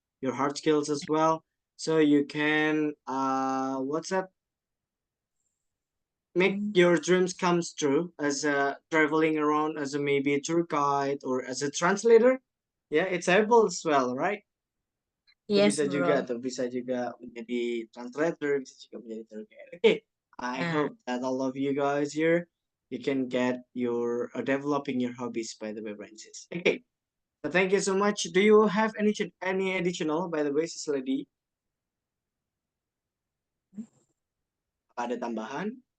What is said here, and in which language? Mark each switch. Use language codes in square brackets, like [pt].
[en] Your hard skills as well. So you can what's that? Make Mm, your dreams comes true as a traveling around as a maybe a tour guide or as a translator. Yeah, it's able as well, right? [id] Itu [en] yes, [id] bisa juga [en] bro. [id] atau bisa juga menjadi translator, bisa juga menjadi tour guide. [en] Okay, I Uh, hope that all of you guys here you can get your developing your hobbies by the way, Francis. Okay, so thank you so much. Do you have any additional by the way, sis lady? [id] Ada tambahan?